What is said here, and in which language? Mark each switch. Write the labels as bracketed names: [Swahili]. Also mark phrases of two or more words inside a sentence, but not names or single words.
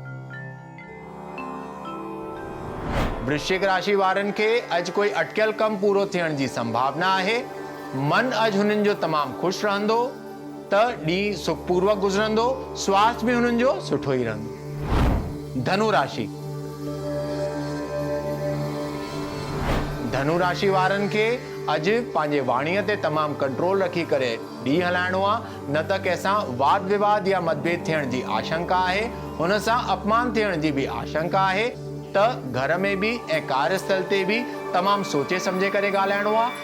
[Sindhi] वृश्चिक राशि वारनि खे अॼु कोई अटकियल कमु पूरो थियण जी संभावना आहे। मन अॼु हुननि जो तमामु ख़ुशि रहंदो त ॾींहुं सुखपूर्वक गुज़रंदो। स्वास्थ्य भी हुननि जो सुठो ई रहंदो। धनु राशि। धनु राशि वारनि खे अॼु पंहिंजे वाणीअ ते तमामु कंट्रोल रखी करे ॾींहुं हलाइणो आहे, न त कंहिंसां वाद विवाद या मतभेद थियण जी आशंका आहे। हुन सां अपमान थियण जी भी आशंका आहे त घर में भी ऐं कार्यस्थल ते भी तमामु सोचे समझे करे ॻाल्हाइणो आहे।